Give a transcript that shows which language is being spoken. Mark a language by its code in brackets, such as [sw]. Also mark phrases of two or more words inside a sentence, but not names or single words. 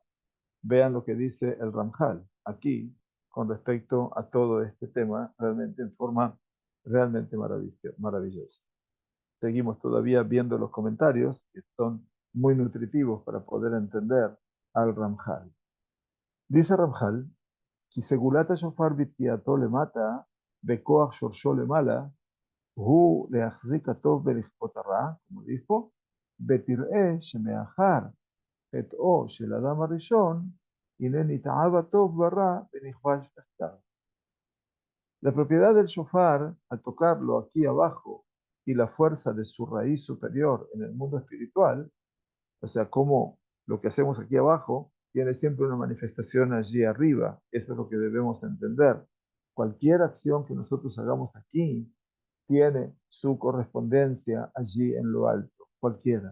[es] Vean lo que dice el Ramjal aquí con respecto a todo este tema, realmente en forma realmente maravillosa. Seguimos todavía viendo los comentarios, que son muy nutritivos para poder entender al Ramjal. Dice Ramjal, [he] כי סגולת השופר בתקיעתו למטה, בכוח שורשו למעלה, הוא להחזיק הטוב ולכפות הרע, כמו dijo, ותראה שמאחר חטאו של אדם הראשון, הנה נתעב הטוב ברע ונכבש תחתיו. [es] La propiedad del shofar, al tocarlo aquí abajo, y la fuerza de su raíz superior en el mundo espiritual, o sea, como lo que hacemos aquí abajo tiene siempre una manifestación allí arriba. Eso es lo que debemos entender. Cualquier acción que nosotros hagamos aquí tiene su correspondencia allí en lo alto, cualquiera.